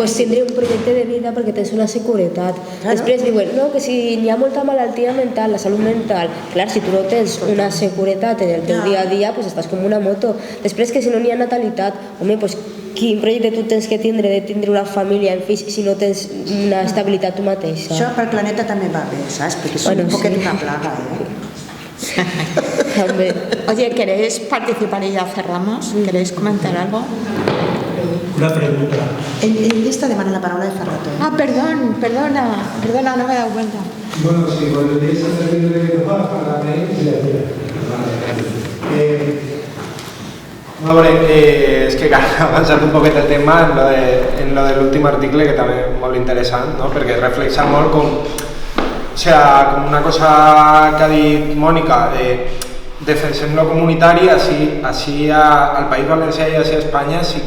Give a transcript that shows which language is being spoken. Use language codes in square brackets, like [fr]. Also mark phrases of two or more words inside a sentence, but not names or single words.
[ca] I pots tindre un projecte de vida perquè tens una seguretat. Després diuen, no, que si hi ha molta malaltia mental, la salut mental, clar, si tu no tens una seguretat en el teu dia a dia, pues estàs com una moto. Després que si no n'hi ha natalitat, home, pues quin projecte tu tens que tindre de tindre una família en fills si no tens una estabilitat tu mateixa? Això pel planeta també va bé, saps? Perquè és un poquet una plaga, També. [es] Oye, ¿queréis participar y ya cerramos? ¿Queréis comentar algo? Una pregunta. En esta [ca] demana la paraula de Ferrato. [es] Ah, perdona, no me he dado cuenta. Bueno, si volvéis a hacer el directo para mí, [ca] A veure, és que ha avançat un poquet el tema en lo de l'últim article, que també és molt interessant, no? Perquè reflexa molt com una cosa que ha dit Mònica, defensem lo comunitari, així al País Valencià i així a Espanya sí que